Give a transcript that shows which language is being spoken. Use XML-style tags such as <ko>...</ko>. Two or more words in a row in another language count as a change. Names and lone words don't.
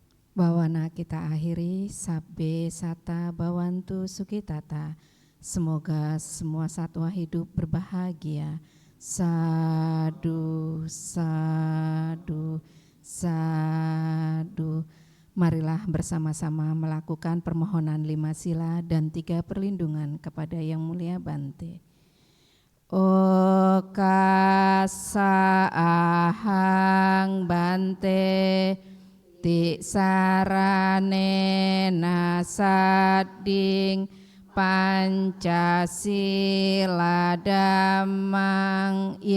<id>Bawana kita akhiri</id> <pi>sabbe sata bawantu sukitata.</pi> <id>Semoga semua satwa hidup berbahagia.</id> <pi>Sadu, sadu, sadu.</pi> <id>Marilah bersama-sama melakukan permohonan 5 sila dan 3 perlindungan kepada Yang Mulia Bante.</id> <pi>Okasa ahang Bante ti sarane nasading Pancasila dhammang</pi>